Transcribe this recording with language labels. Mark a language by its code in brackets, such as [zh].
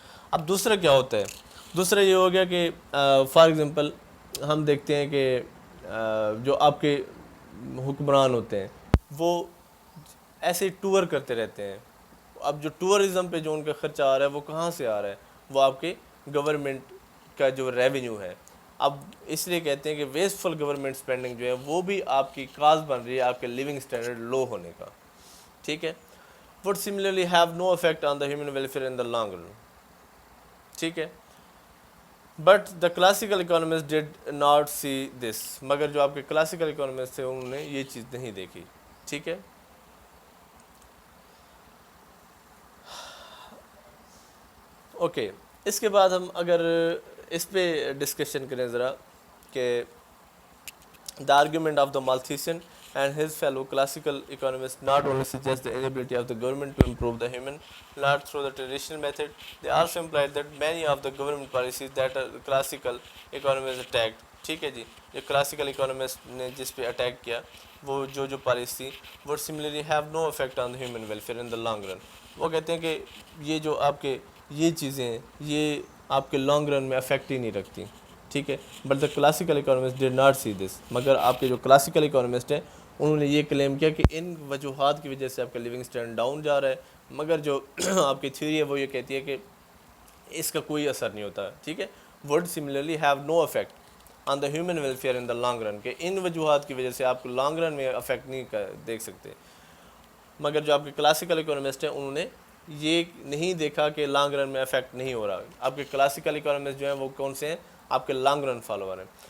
[ur] اب دوسرا کیا ہوتا ہے؟ دوسرا یہ ہو گیا کہ فار ایگزامپل ہم دیکھتے ہیں کہ جو آپ کے حکمران ہوتے ہیں وہ ایسے ٹور کرتے رہتے ہیں. اب جو ٹورزم پہ جو ان کا خرچہ آ رہا ہے وہ کہاں سے آ رہا ہے؟ وہ آپ کے گورنمنٹ کا جو ریونیو ہے. اب اس لیے کہتے ہیں کہ ویسٹ فل گورنمنٹ اسپینڈنگ جو ہے وہ بھی آپ کی کاز بن رہی ہے آپ کے لیونگ اسٹینڈرڈ لو ہونے کا. ٹھیک ہے. [en] would similarly have no effect on the human welfare in the long run. [ur] ٹھیک ہے. [en] But the classical economist did not see this. [ur] مگر جو آپ کے کلاسیکل اکانومسٹ تھے انہوں نے یہ چیز نہیں دیکھی. ٹھیک ہے. اوکے. اس کے بعد ہم اگر اس پہ ڈسکشن کریں ذرا کہ [en] the argument of the Malthusian and his fellow classical economists not only suggest the inability of the government to improve the human lot through the traditional method, they also implied that many of the government policies that are classical economists attacked. [ur] ٹھیک ہے جی. جو classical economist نے جس پہ attack کیا وہ جو policy [en] would similarly have no effect on the human welfare in the long run. [ur] وہ کہتے ہیں کہ یہ جو آپ کے یہ چیزیں ہیں یہ آپ کے لانگ رن میں افیکٹ ہی نہیں رکھتی. ٹھیک ہے. [en] But the classical economist did not see this. [ur] مگر آپ کے جو کلاسیکل اکانومسٹ ہیں انہوں نے یہ کلیم کیا کہ ان وجوہات کی وجہ سے آپ کا لیونگ اسٹینڈرڈ ڈاؤن جا رہا ہے، مگر جو آپ کی تھیوری ہے وہ یہ کہتی ہے کہ اس کا کوئی اثر نہیں ہوتا. ٹھیک ہے. [en] would similarly have no effect on the human welfare in the long run. [ur] کہ ان وجوہات کی وجہ سے آپ کو لانگ رن میں افیکٹ نہیں دیکھ سکتے. مگر جو آپ کے کلاسیکل اکانومسٹ ہیں انہوں نے یہ نہیں دیکھا کہ لانگ رن میں افیکٹ نہیں ہو رہا. آپ کے کلاسیکل اکانومسٹ جو ہیں وہ کون سے ہیں؟ آپ کے لانگ رن فالوور ہیں.